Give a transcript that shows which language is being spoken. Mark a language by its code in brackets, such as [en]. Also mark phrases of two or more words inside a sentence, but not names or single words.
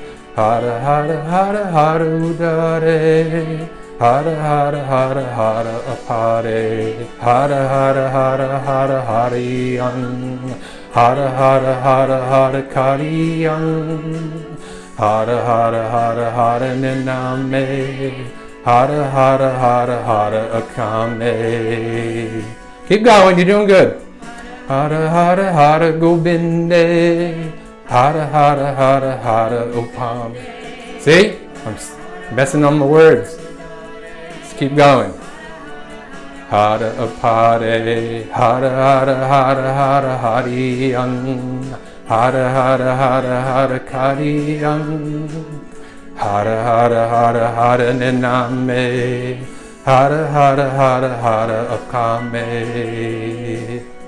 [pa] ਹਰਿ ਹਰਿ ਹਰਿ ਹਰਿ ਉਦਾਰੇ ਹਰਿ ਹਰਿ ਹਰਿ ਹਰਿ ਅਪਾਰੇ ਹਰਿ ਹਰਿ ਹਰਿ ਹਰਿ ਹਰੀਅੰ ਹਰਿ ਹਰਿ ਹਰਿ ਹਰਿ ਕਰੀਅੰ ਹਰਿ ਹਰਿ ਹਰਿ ਹਰਿ ਨਿਰਨਾਮੇ ਹਰਿ ਹਰਿ ਹਰਿ ਹਰਿ ਅਕਾਮੇ. [en] Keep going, you're doing good. [pa] ਹਰਿ ਹਰਿ ਹਰਿ ਗੋਬਿੰਦੇ ਹਰਿ ਹਰਿ ਹਰਿ ਹਰਿ ਉਪਮ. [en] See? I'm messing on the words. Let's keep going. [pa] ਹਰਿ ਅਪਾਰੇ ਹਰਿ ਹਰਿ ਹਰਿ ਹਰਿ ਹਰੀਅੰ ਹਰਿ ਹਰਿ ਹਰਿ ਹਰਿ ਕਰੀਅੰ ਹਰਿ ਹਰਿ ਹਰਿ ਹਰਿ ਨਿਰਨਾਮੇ ਹਰਿ ਹਰਿ ਹਰਿ ਹਰਿ ਅਕਾਮੇ.